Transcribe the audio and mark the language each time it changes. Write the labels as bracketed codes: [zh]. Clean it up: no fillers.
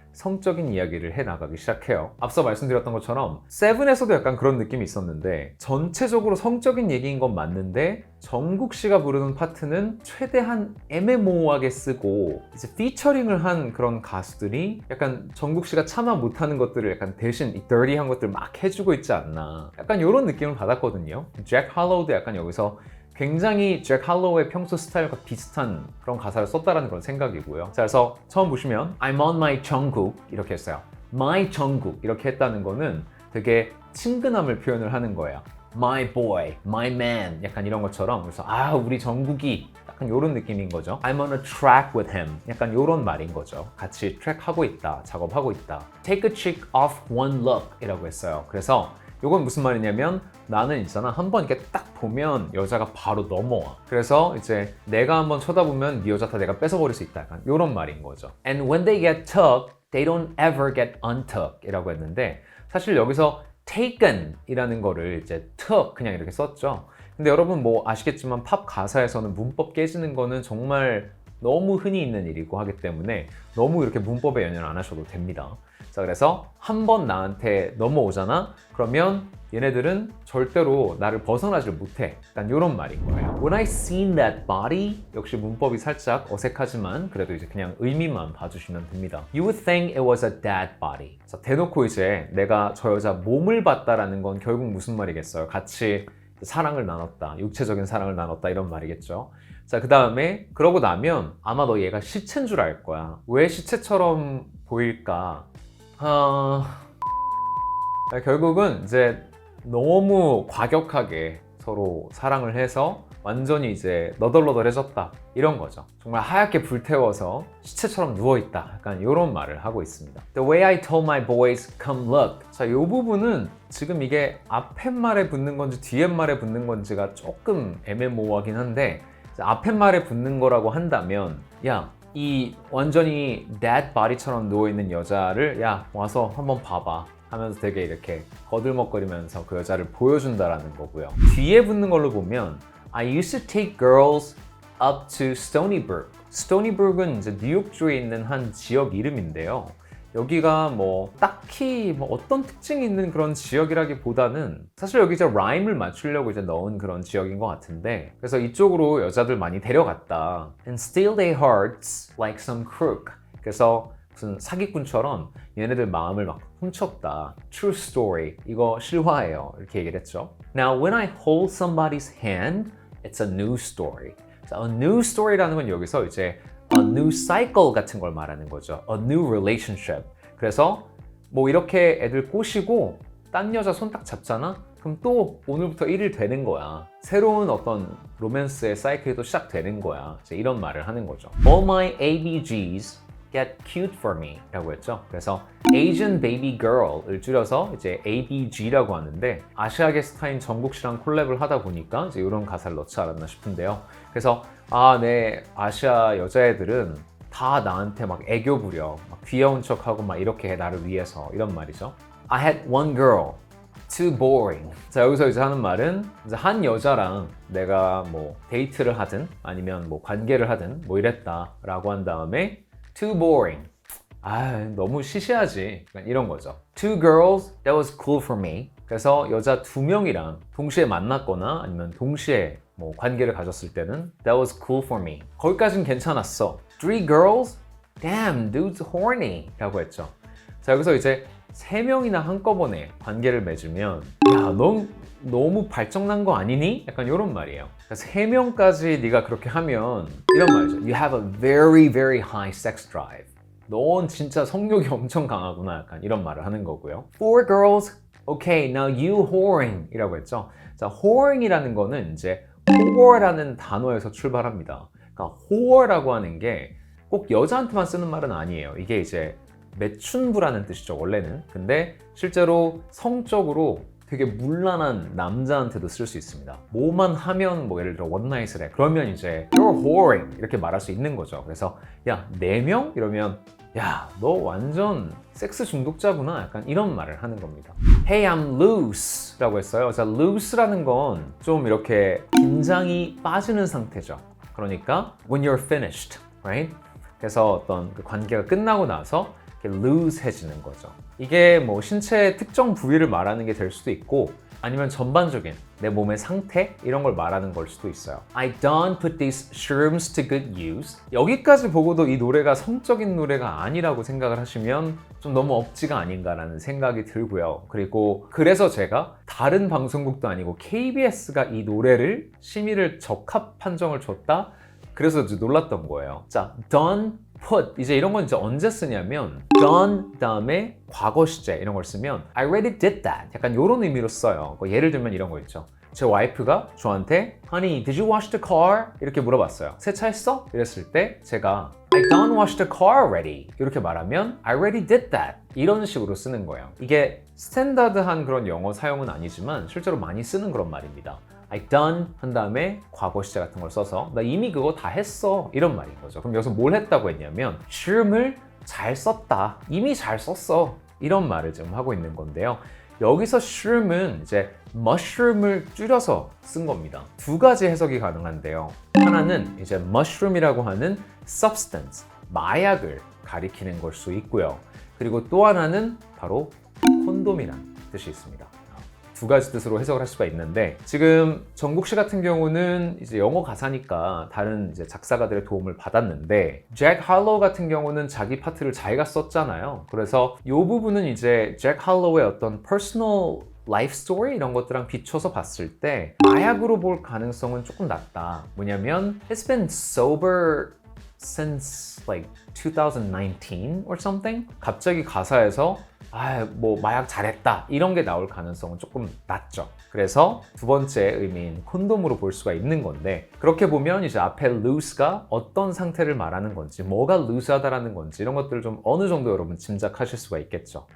[ko] 성적인 이야기를 해나가기 시작해요. 앞서 말씀드렸던 것처럼 세븐에서도 약간 그런 느낌이 있었는데 전체적으로 성적인 얘기인 건 맞는데 정국 씨가 부르는 파트는 최대한 애매모호하게 쓰고 이제 피처링을 한 그런 가수들이 약간 정국 씨가 차마 못하는 것들을 약간 대신 이 dirty한 것들 막 해주고 있지 않나, 약간 이런 느낌을 받았거든요. 잭 할로우도 약간 여기서 굉장히 잭 할로우의 평소 스타일과 비슷한 그런 가사를 썼다라는 그런 생각이고요. 자, 그래서 처음 보시면 [en] I'm on my [ko] 정국 이렇게 했어요. my 정국 이렇게 했다는 거는 되게 친근함을 표현을 하는 거예요. [en] my boy, my man [ko] 약간 이런 것처럼. 그래서 우리 정국이 약간 이런 느낌인 거죠. [en] I'm on a track with him [ko] 약간 이런 말인 거죠. 같이 트랙하고 있다, 작업하고 있다. [en] Take a chick off one look [ko] 이라고 했어요. 그래서 이건 무슨 말이냐면 나는 있잖아, 한번 이렇게 딱 보면 여자가 바로 넘어와. 그래서 이제 내가 한번 쳐다보면 네 여자 다 내가 뺏어버릴 수 있다, 약간 이런 말인 거죠. [en] And when they get took, they don't ever get untook [ko] 이라고 했는데 사실 여기서 taken 이라는 거를 이제 took 그냥 이렇게 썼죠. 근데 여러분 뭐 아시겠지만 팝 가사에서는 문법 깨지는 거는 정말 너무 흔히 있는 일이고 하기 때문에 너무 이렇게 문법에 연연 안 하셔도 됩니다. 자, 그래서 한 번 나한테 넘어오잖아? 그러면 얘네들은 절대로 나를 벗어나질 못해. 약간 이런 말인 거예요. [en] When I seen that body, [ko] 역시 문법이 살짝 어색하지만 그래도 이제 그냥 의미만 봐주시면 됩니다. [en] You would think it was a dead body. [ko] 자, 대놓고 이제 내가 저 여자 몸을 봤다라는 건 결국 무슨 말이겠어요? 같이 사랑을 나눴다, 육체적인 사랑을 나눴다 이런 말이겠죠. 자, 그 다음에 그러고 나면 아마 너 얘가 시체인 줄 알 거야. 왜 시체처럼 보일까? 결국은 이제 너무 과격하게 서로 사랑을 해서 완전히 이제 너덜너덜해졌다 이런 거죠. 정말 하얗게 불태워서 시체처럼 누워있다, 약간 이런 말을 하고 있습니다. [en] The way I told my boys come look. [ko] 자, 이 부분은 지금 이게 앞에 말에 붙는 건지 뒤에 말에 붙는 건지가 조금 애매모호하긴 한데, 앞에 말에 붙는 거라고 한다면 이 완전히 dead body처럼 누워있는 여자를 와서 한번 봐봐 하면서 되게 이렇게 거들먹거리면서 그 여자를 보여준다라는 거고요. 뒤에 붙는 걸로 보면 [en] I used to take girls up to Stony Brook. [ko] Stony Brook은 이제 뉴욕주에 있는 한 지역 이름인데요. 여기가 뭐 딱히 뭐 어떤 특징이 있는 그런 지역이라기보다는 사실 여기 이제 라임을 맞추려고 이제 넣은 그런 지역인 것 같은데, 그래서 이쪽으로 여자들 많이 데려갔다. [en] And steal their hearts like some crook. [ko] 그래서 무슨 사기꾼처럼 얘네들 마음을 막 훔쳤다. [en] True story. [ko] 이거 실화예요. 이렇게 얘기를 했죠. [en] Now when I hold somebody's hand, it's a new story. [ko] 자, [en] a new story [ko] 라는 건 여기서 이제 [en] a new cycle [ko] 같은 걸 말하는 거죠. [en] A new relationship. [ko] 그래서 뭐 이렇게 애들 꼬시고 딴 여자 손 딱 잡잖아? 그럼 또 오늘부터 1일 되는 거야. 새로운 어떤 로맨스의 사이클이 또 시작되는 거야. 이제 이런 말을 하는 거죠. [en] All my ABGs get cute for me [ko] 라고 했죠. 그래서 Asian Baby Girl을 줄여서 이제 ABG라고 하는데, 아시아계스타인 정국 씨랑 콜랩을 하다 보니까 이제 이런 가사를 넣지 않았나 싶은데요. 그래서 네, 아시아 여자애들은 다 나한테 막 애교 부려, 막 귀여운 척하고 막 이렇게 해, 나를 위해서, 이런 말이죠. [en] I had one girl, too boring. [ko] 자, 여기서 이제 하는 말은 이제 한 여자랑 내가 뭐 데이트를 하든 아니면 뭐 관계를 하든 뭐 이랬다라고 한 다음에 [en] too boring. [ko] 너무 시시하지. 이런 거죠. [en] Two girls, that was cool for me. [ko] 그래서 여자 2명이랑 동시에 만났거나 아니면 동시에 뭐 관계를 가졌을 때는 [en] that was cool for me. [ko] 거기까지는 괜찮았어. [en] Three girls? Damn, dude's horny. [ko] 라고 했죠. 자, 여기서 이제 3명이나 한꺼번에 관계를 맺으면 넌 너무 발정난 거 아니니? 약간 이런 말이에요. 그래서 3명까지 네가 그렇게 하면 이런 말이죠. [en] You have a very, very high sex drive. [ko] 넌 진짜 성욕이 엄청 강하구나. 약간 이런 말을 하는 거고요. [en] Four girls, okay, now you whoring [ko] 이라고 했죠. 자, whoring이라는 거는 이제 whore라는 단어에서 출발합니다. 그러니까 whore라고 하는 게 꼭 여자한테만 쓰는 말은 아니에요. 이게 이제 매춘부라는 뜻이죠, 원래는. 근데 실제로 성적으로 되게 문란한 남자한테도 쓸 수 있습니다. 뭐만 하면 뭐 예를 들어 원나잇을 해. 그러면 이제 [en] you're whoring [ko] 이렇게 말할 수 있는 거죠. 그래서 4명? 이러면 너 완전 섹스 중독자구나. 약간 이런 말을 하는 겁니다. [en] Hey, I'm loose [ko] 라고 했어요. 자, loose라는 건 좀 이렇게 긴장이 빠지는 상태죠. 그러니까 [en] when you're finished, right? [ko] 그래서 어떤 그 관계가 끝나고 나서 loose해지는 거죠. 이게 뭐 신체의 특정 부위를 말하는 게 될 수도 있고 아니면 전반적인 내 몸의 상태 이런 걸 말하는 걸 수도 있어요. [en] I don't put these shrooms to good use. [ko] 여기까지 보고도 이 노래가 성적인 노래가 아니라고 생각을 하시면 좀 너무 억지가 아닌가라는 생각이 들고요. 그리고 그래서 제가 다른 방송국도 아니고 KBS가 이 노래를 심의를 적합 판정을 줬다? 그래서 이제 놀랐던 거예요. 자, done, put 이제 이런 건 이제 언제 쓰냐면 done 다음에 과거 시제 이런 걸 쓰면 [en] I already did that [ko] 약간 이런 의미로 써요. 예를 들면 이런 거 있죠. 제 와이프가 저한테 [en] Honey, did you wash the car? [ko] 이렇게 물어봤어요. 세차했어? 이랬을 때 제가 [en] I done wash the car already [ko] 이렇게 말하면 [en] I already did that [ko] 이런 식으로 쓰는 거예요. 이게 스탠다드한 그런 영어 사용은 아니지만 실제로 많이 쓰는 그런 말입니다. I done 한 다음에 과거 시제 같은 걸 써서 나 이미 그거 다 했어 이런 말인 거죠. 그럼 여기서 뭘 했다고 했냐면 shroom을 잘 썼다, 이미 잘 썼어 이런 말을 지금 하고 있는 건데요. 여기서 shroom은 이제 mushroom을 줄여서 쓴 겁니다. 두 가지 해석이 가능한데요. 하나는 이제 mushroom이라고 하는 substance, 마약을 가리키는 걸 수 있고요. 그리고 또 하나는 바로 콘돔이라는 뜻이 있습니다. 두 가지 뜻으로 해석을 할 수가 있는데 지금 정국 씨 같은 경우는 이제 영어 가사니까 다른 이제 작사가들의 도움을 받았는데 잭 할로우 같은 경우는 자기 파트를 자기가 썼잖아요. 그래서 이 부분은 이제 잭 할로우의 어떤 퍼스널 라이프 스토리 이런 것들랑 비춰서 봤을 때 마약으로 볼 가능성은 조금 낮다. 뭐냐면 [en] He's been sober since like 2019 or something? [ko] 갑자기 가사에서 뭐 마약 잘했다 이런 게 나올 가능성은 조금 낮죠. 그래서 두 번째 의미인 콘돔으로 볼 수가 있는 건데 그렇게 보면 이제 앞에 loose가 어떤 상태를 말하는 건지 뭐가 loose하다라는 건지 이런 것들을 좀 어느 정도 여러분 짐작하실 수가 있겠죠.